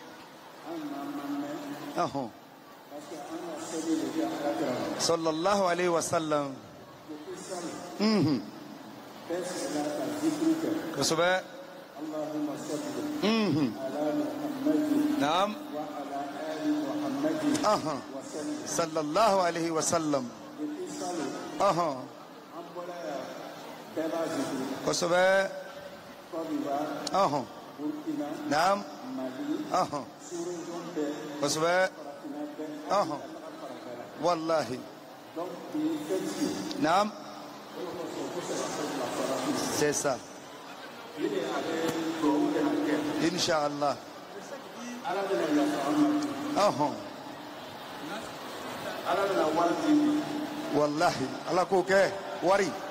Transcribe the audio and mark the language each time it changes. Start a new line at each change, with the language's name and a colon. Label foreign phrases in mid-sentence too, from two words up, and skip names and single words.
Arabic: صلى الله عليه وسلم.
Bambara: Kosɛbɛ.
Arabic: نعم. صلى الله عليه وسلم.
Bambara: Kosɛbɛ. Naam. Kosɛbɛ.
Arabic: والله. نعم.
French: C'est ça. Inch'Allah.
Arabic: Wallahi.
Bambara: Allah ko kɛ wari.